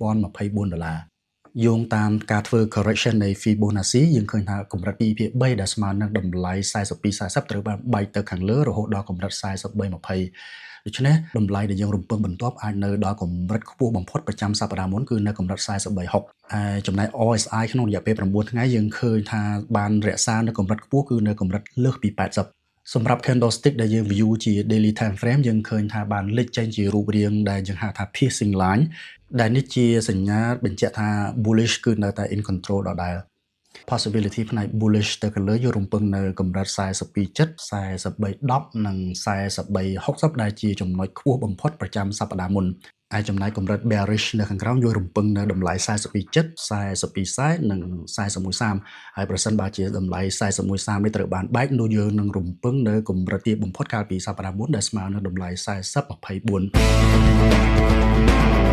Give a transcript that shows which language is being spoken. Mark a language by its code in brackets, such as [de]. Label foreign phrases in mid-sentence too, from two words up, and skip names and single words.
[km] $4,024 យោងតាមការធ្វើ correction នៃ Fibonacci យើងឃើញថាកម្រិត 2/3 ដែលស្មើនឹងតម្លៃ 42.40 ត្រូវបានបែកទៅខាងលើរហូតដល់កម្រិត 43.20 ដូច្នេះតម្លៃដែលយើងរំពឹងបន្ទាប់អាចនៅដល់កម្រិតខ្ពស់បំផុត ប្រចាំសប្តាហ៍មុនគឺនៅកម្រិត 43.60 ហើយចំណែក RSI ក្នុងរយៈពេល9ថ្ងៃយើងឃើញថាបានរក្សានៅកម្រិតខ្ពស់គឺនៅកម្រិតលើសពី 80សម្រាប់ candlestick ដែលយើង view ជា [en] daily time frame [km] យើងឃើញថាបានលេចចេញជារូបរាងដែលយើងហៅថា piercing line ដែលនេះជាសញ្ញាបញ្ជាក់ថា bullish គឺនៅតែ [en] in control [km] ដដែល possibility ផ្នែក bullish ទៅខាងលើយើងរំពឹងនៅកម្រិត 42.7 43.10 និង 43.60 ដែលជាចំណុចខ្ពស់បំផុតប្រចាំសប្តាហ៍មុនហើយចំណែកកម្រិត bearish នៅខាងក្រោមយើងរំពឹងនៅតម្លៃ 42.42 42.40 និង 41.30 ហើយប្រសិនបើជាតម្លៃ 41.30 នេះត្រូវបានបែកនោះយើងនឹងរំពឹងនៅកម្រិតទាបបំផុតកាលពីសប្តាហ៍មុនដែលស្មើនឹងតម្លៃ 40.24